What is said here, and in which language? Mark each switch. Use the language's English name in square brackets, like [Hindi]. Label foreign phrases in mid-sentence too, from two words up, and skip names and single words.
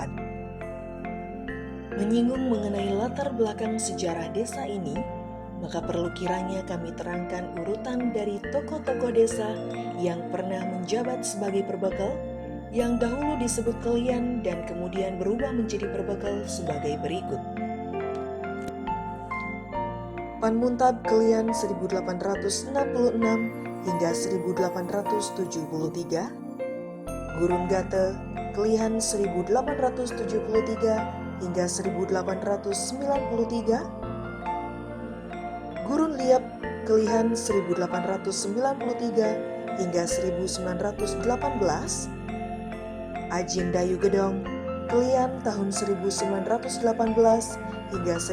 [Indonesian] Menyinggung mengenai latar belakang sejarah desa ini, maka perlu kiranya kami terangkan urutan dari tokoh-tokoh desa yang pernah menjabat sebagai perbekal, yang dahulu disebut kelian dan kemudian berubah menjadi perbekal sebagai berikut. Panmuntab Kelian 1866 hingga 1873, Gurun Gate Kelian 1873 hingga 1893, Gurun Liap Kelihan 1893 hingga 1918, Ajin Dayu Gedong Kelian tahun 1918 hingga